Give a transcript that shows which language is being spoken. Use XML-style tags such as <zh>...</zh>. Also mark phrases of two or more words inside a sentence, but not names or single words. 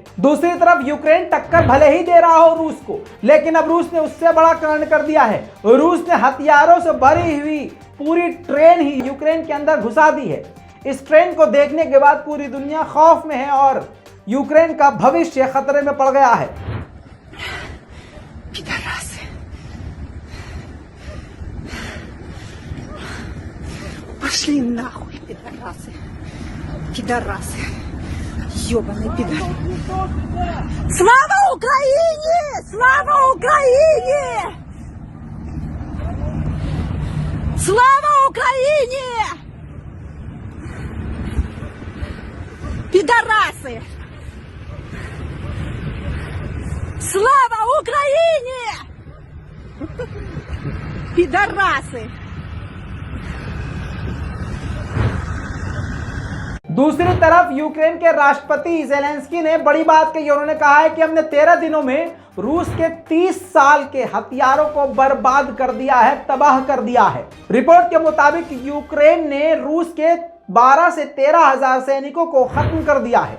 <hi>दूसरी तरफ यूक्रेन टक्कर भले ही दे रहा हो रूस को, लेकिन अब रूस ने उससे बड़ा कांड कर दिया है। रूस ने हथियारों से भरी हुई पूरी ट्रेन ही यूक्रेन के अंदर घुसा दी है। इस ट्रेन को देखने के बाद पूरी दुनिया खौफ में है और यूक्रेन का भविष्य खतरे में पड़ गया है।</hi> <ru>Пошли нахуй, пидорасы. Пидорасы. Ёбаные пидоры. Слава Украине! Слава Украине! Слава Украине! Пидорасы! Слава Украине! Пидорасы!</ru> <hi>दूसरी तरफ यूक्रेन के राष्ट्रपति ज़ेलेंस्की ने बड़ी बात कही। उन्होंने कहा है कि हमने 13 दिनों में रूस के 30 साल के हथियारों को बर्बाद कर दिया है, तबाह कर दिया है। रिपोर्ट के मुताबिक यूक्रेन ने रूस के 12 से 13 हजार सैनिकों को खत्म कर दिया है।</hi>